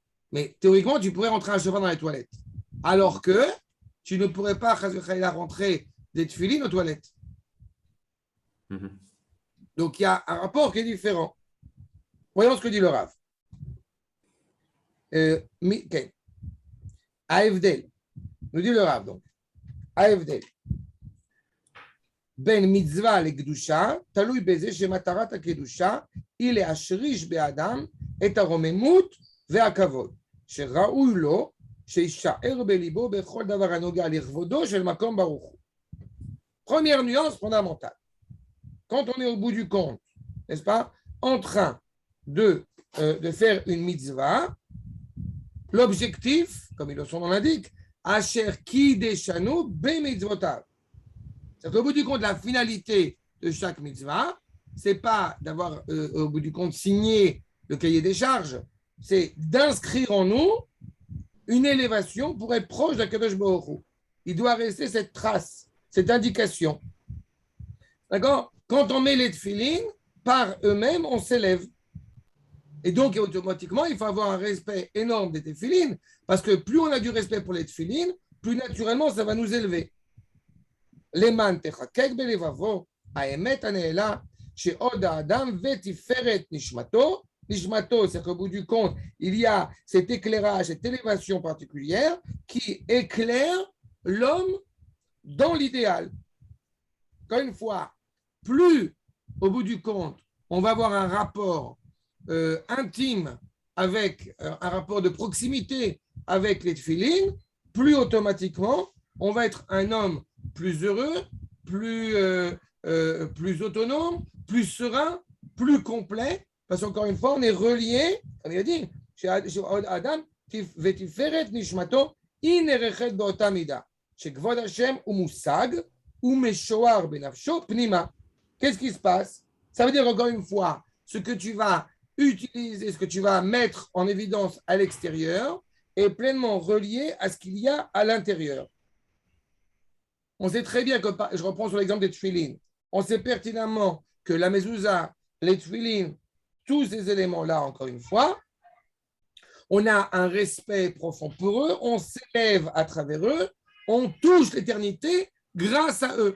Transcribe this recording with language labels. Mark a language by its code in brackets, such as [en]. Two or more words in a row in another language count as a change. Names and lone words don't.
[fr] Mais théoriquement, tu pourrais rentrer un chauffard dans les toilettes. Alors que tu ne pourrais pas rentrer des tefilines aux toilettes. Donc, il y a un rapport qui est différent. Voyons ce que dit le Rav. AFDL. Nous dit le Rav, donc. AFDL. [he] בין מצווה לקדושה, תלוי בזה שמטרת הקדושה היא להשריש באדם את הרוממות והכבוד, שראוי לו שישאר בליבו בכל דבר הנוגע לכבודו של מקום ברוך הוא. [fr] Première nuance fondamentale. Quand on est au bout du compte, n'est-ce pas, en train de faire une mitzvah, l'objectif, comme son nom l'indique, [he] אשר קדשנו במצוותיו. [fr] C'est-à-dire qu'au bout du compte, la finalité de chaque mitzvah, ce n'est pas d'avoir, au bout du compte, signé le cahier des charges, c'est d'inscrire en nous une élévation pour être proche d' [he] הקדוש ברוך הוא. [fr] Il doit rester cette trace, cette indication. D'accord ? Quand on met les tefilines, par eux-mêmes, on s'élève. Et donc, automatiquement, il faut avoir un respect énorme des tefilines, parce que plus on a du respect pour les tefilines, plus naturellement, ça va nous élever. [he] למען תחקק בלבבו האמת הנעלה שעוד האדם ותפארת נשמתו. נשמתו, [fr] c'est qu'au bout du compte, il y a cet éclairage, cette élévation particulière qui éclaire l'homme dans l'idéal. Encore une fois, plus au bout du compte, on va avoir un rapport intime avec un rapport de proximité avec les tefilines, plus automatiquement, on va être un homme plus heureux, plus plus autonome, plus serein, plus complet, parce qu'encore une fois, on est relié, comme il a dit, chez Adam, [he] ותפארת נשמתו היא נערכת באותה מידה, שכבוד השם הוא מושג ומשוער בנפשו פנימה. [fr] Qu'est-ce qui se passe? Ça veut dire encore une fois, ce que tu vas utiliser, ce que tu vas mettre en évidence à l'extérieur est pleinement relié à ce qu'il y a à l'intérieur. On sait très bien que, je reprends sur l'exemple des tefilin, on sait pertinemment que la mezouza, les tefilin, tous ces éléments-là, encore une fois, on a un respect profond pour eux, on s'élève à travers eux, on touche l'éternité grâce à eux.